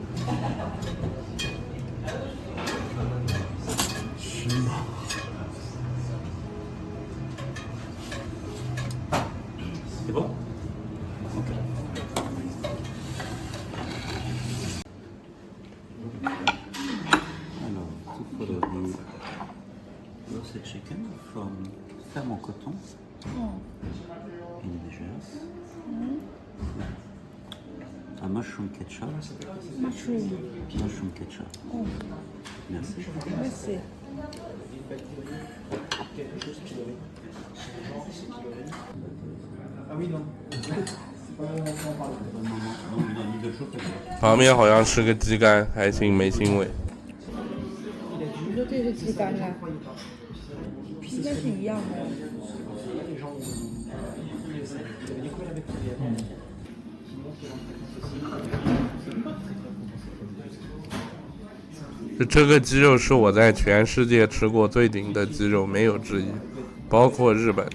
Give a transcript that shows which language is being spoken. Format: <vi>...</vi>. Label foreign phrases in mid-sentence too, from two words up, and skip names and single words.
<fr>C'est bon? Ok. Alors,</fr> <en>to follow the roasted chicken from Ferme en Coton in Béjers. A mushroom ketchup. Mushroom ketchup. Oh.</en> <fr>Merci. Merci. Ah oui, non.</fr> <zh>旁边好像是个鸡肝，还行，没腥味。你说这是鸡肝啊？应该是一样的。这个鸡肉是我在全世界吃过最顶的鸡肉，没有之一，包括日本。</zh>